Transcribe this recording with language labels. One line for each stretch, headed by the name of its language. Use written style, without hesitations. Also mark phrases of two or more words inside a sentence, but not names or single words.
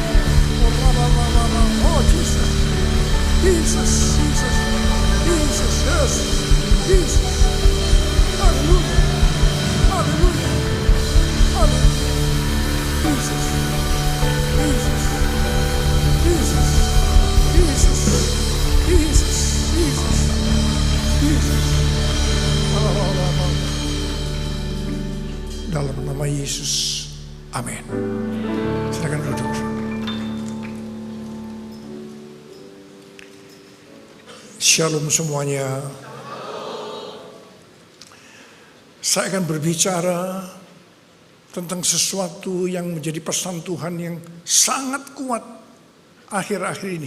Indonesian: oh Jesus, Jesus, Jesus, Jesus, yes, Jesus, haleluya, haleluya, haleluya, Jesus, Jesus, Jesus, Jesus, Jesus, Jesus, Jesus, dalam nama Yesus, amin. Silakan duduk. Shalom semuanya. Saya akan berbicara tentang sesuatu yang menjadi pesan Tuhan yang sangat kuat akhir-akhir ini.